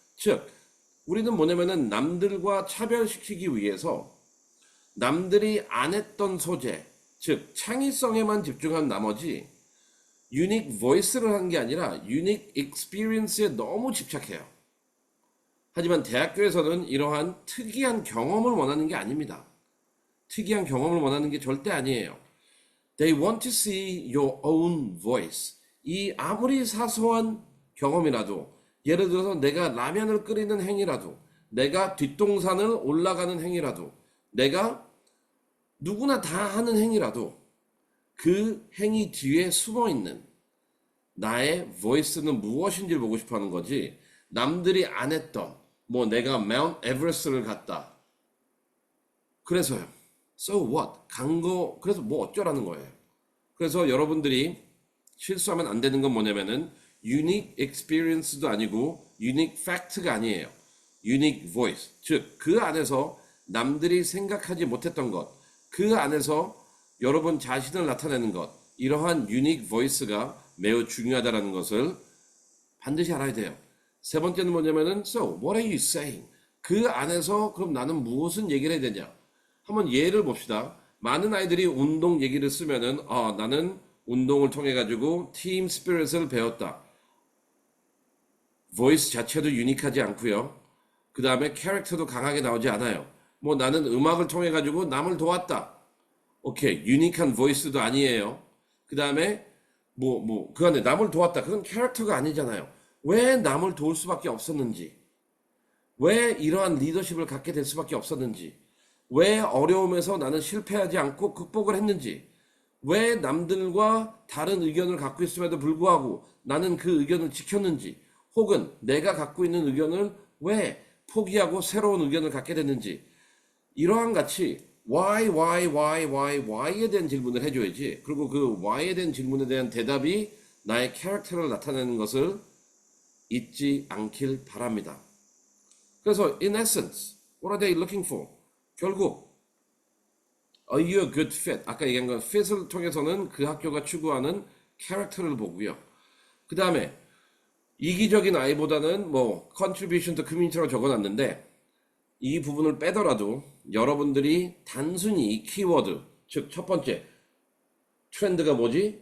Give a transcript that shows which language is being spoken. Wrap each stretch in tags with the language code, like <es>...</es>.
<ko>즉 우리는 뭐냐면은 남들과 차별시키기 위해서 남들이 안 했던 소재, 즉 창의성에만 집중한 나머지 unique voice 를 한 게 아니라 unique experience 에 너무 집착해요. 하지만 대학교에서는 이러한 특이한 경험을 원하는 게 아닙니다. 특이한 경험을 원하는 게 절대 아니에요.</ko> <en>They want to see your own voice. 이 아무리 사소한 경험이라도</en> <ko>예를 들어서 내가 라면을 끓이는 행위라도, 내가 뒷동산을 올라가는 행위라도, 내가 누구나 다 하는 행위라도 그 행위 뒤에 숨어 있는 나의 voice는 무엇인지를 보고 싶어 하는 거지. 남들이 안 했던, 뭐 내가 마운트 에베레스트를 갔다.</ko> <en>그래서요. So what?</en> <ko>간 거, 그래서 뭐 어쩌라는 거예요. 그래서 여러분들이 실수하면 안 되는 건 뭐냐면은 unique experience 도 아니고 unique fact 가 아니에요.</ko> <en>unique voice.</en> <ko>즉, 그 안에서 남들이 생각하지 못했던 것, 그 안에서 여러분 자신을 나타내는 것, 이러한 unique voice 가 매우 중요하다는 것을 반드시 알아야 돼요.</ko> <en>세 번째는 뭐냐면은 so what are you saying?</en> <ko>그 안에서 그럼 나는 무엇은 얘기를 해야 되냐? 한번 예를 봅시다. 많은 아이들이 운동 얘기를 쓰면은 나는 운동을 통해 가지고 팀 스피릿을 배웠다. 보이스 자체도 유니크하지 않고요. 그 다음에 캐릭터도 강하게 나오지 않아요. 뭐 나는 음악을 통해 가지고 남을 도왔다. 오케이, 유니크한 보이스도 아니에요. 그 다음에 그 안에 남을 도왔다. 그건 캐릭터가 아니잖아요. 왜 남을 도울 수밖에 없었는지, 왜 이러한 리더십을 갖게 될 수밖에 없었는지, 왜 어려움에서 나는 실패하지 않고 극복을 했는지, 왜 남들과 다른 의견을 갖고 있음에도 불구하고 나는 그 의견을 지켰는지, 혹은 내가 갖고 있는 의견을 왜 포기하고 새로운 의견을 갖게 됐는지, 이러한 같이 why에 대한 질문을 해줘야지. 그리고 그 why에 대한 질문에 대한 대답이 나의 캐릭터를 나타내는 것을 잊지 않길 바랍니다.</ko> <en>그래서 in essence, what are they looking for? 결국 are you a good fit?</en> <ko>아까 얘기한 건 fit을 통해서는 그 학교가 추구하는 캐릭터를 보고요. 그 다음에 이기적인 아이보다는 뭐 contribution to community 라고 적어놨는데 이 부분을 빼더라도 여러분들이 단순히 이 키워드, 즉 첫 번째 트렌드가 뭐지?</ko>